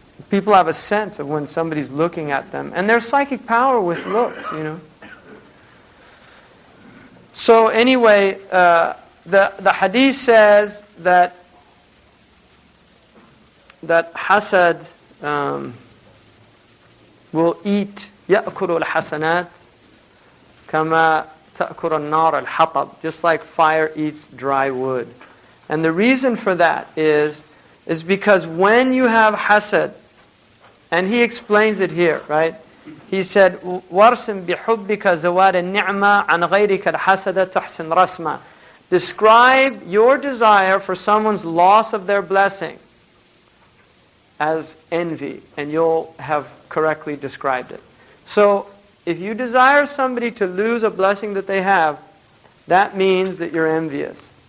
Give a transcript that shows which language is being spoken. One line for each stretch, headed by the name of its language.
English: People have a sense of when somebody's looking at them. And there's psychic power with looks, So anyway, the hadith says that hasad will eat
Arabic: يأكل الحسنات كما تأكل النار الحطب,
English: just like fire eats dry wood. And the reason for that is because when you have hasad, and he explains it here, right? He said,
Arabic: وَارْسِمْ بِحُبِّكَ زَوَادَ النِّعْمَةِ عَنْ غَيْرِكَ الْحَسَدَ تَحْسِنْ رَسْمًا.
English: Describe your desire for someone's loss of their blessing as envy, and you'll have correctly described it. So, if you desire somebody to lose a blessing that they have, that means that you're envious.